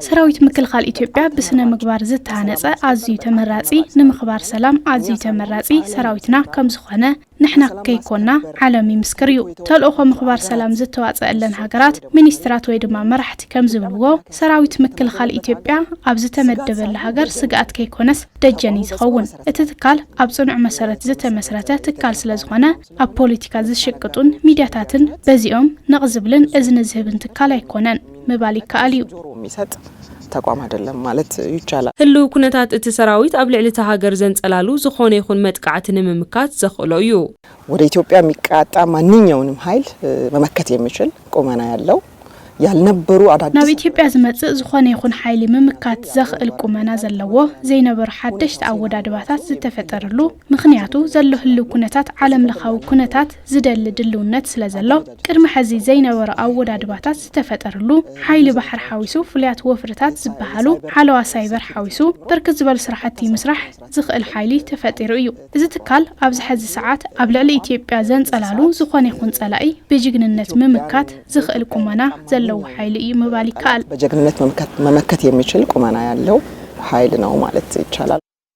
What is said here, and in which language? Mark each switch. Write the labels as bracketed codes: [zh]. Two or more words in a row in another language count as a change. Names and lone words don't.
[ti] ሰራዊት ምክልኻል ኢትዮጵያ በስነ ምግባር ዝተሃነጸ ኣዝዩ ተመራጺ ንምኽባር ሰላም ኣዝዩ ተመራጺ ሰራዊትና ከም ዝኾነ ንሕና ከይኮና ዓለም ይምስክር እዩ ተልእኮ ምኽባር ሰላም ዝተዋጸአለን ሃገራት ሚኒስትራት ኣመራራት ወይ ድማ መራሕቲ ከም ዝብልዎ ሰራዊት ምክልኻል ኢትዮጵያ ኣብ ዝተመደበለ ሃገር ስግኣት ከይኮነስ ደጀን ዝኸውን እቲ ትካል ኣብ ጽኑዕ መሰረት ዝተመስረተ ትካል ስለዝኾነ ኣብ ፖለቲካ ዝሽቅጡን ሚድያታትን በዚኦም ነቕዝብልን እዝኒ ዝህብን ትካል ኣይኮነን ምባል ይከኣል እዩ [am] የሚሰጥ ተቋም አይደለም ማለት ይቻላል [ti] ህልው ኩነታት እቲ ሰራዊት ኣብ ልዕሊ ሃገር ዘንጸላሉ ዝኾነ ይኹን መጥቃዕትን ምምካት ዘኽእሎ እዩ [am] ወደ ኢትዮጵያ የሚቃጣ ማንኛውንም ኃይል መመከት የሚችል ቁመና ያለው ያልነበሩ አዳዲስ [ti] ናብ ኢትዮጵያ ዝመጽእ ዝኾነ ይኹን ኃይሊ ምምካት ዘኽእል ቁመና ዘለዎ ዘይነበሩ ሓደሽቲ ኣወዳድባታት ዝተፈጠረሉ ምኽንያቱ ዘሎ ህልው ኩነታት ዓለም ለኻዊ ኩነታት ዝደሊ ድልውነት ስለዘሎ ቅድሚ ሕዚ ዘይነበሩ ኣወዳድባታት ዝተፈጠረሉ ኃይሊ ባሕር ሓዊሱ ፍልያት ወፍርታት ዝበሃሉ ሓለዋ ሳይበር ሓዊሱ ብርክት ዝበሉ ስራሕቲ ምስራሕ ዝኽእል ኃይሊ ተፈጢሩ እዩ እዚ ትካል ኣብ ዝሕዚ ሰዓት ኣብ ልዕሊ ኢትዮጵያ ዘንጸላሉ ዝኾነ ይኹን ጸላኢ ብጅግንነት ምምካት ዝኽእል ቁመና ዘለው ኃይል እዩ ምባል ይከኣል [am] በጀግንነት መመከት የሚችል ቁመና ያለው ኃይል ነው ማለት ይቻላል